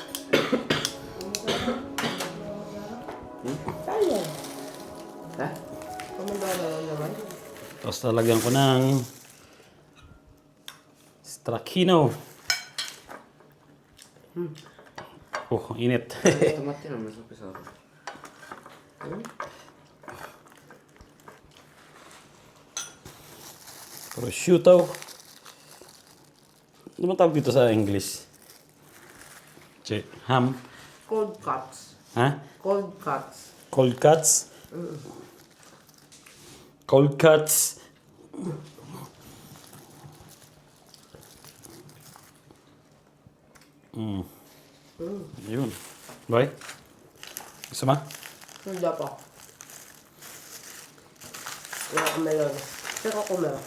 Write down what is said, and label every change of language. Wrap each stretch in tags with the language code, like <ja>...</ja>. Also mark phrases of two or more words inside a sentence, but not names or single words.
<tl>Sayang. Ha? Kumandara naman. Tapos talagyan ko ng stracchino. Oh, init.</tl> <it>Stamattina mi sono pesato. Prosciutto.</it> <tl>Ano ba tawag dito sa English? Ham.</tl> <en>Cold cuts.</en> <tl>Ha?</tl> <en>Cold cuts. Cold cuts. Cold cuts.</en> <tl>Yun. Boy? Gusto mo? Hindi po. Wala ka melon. Pero ko meron.</tl>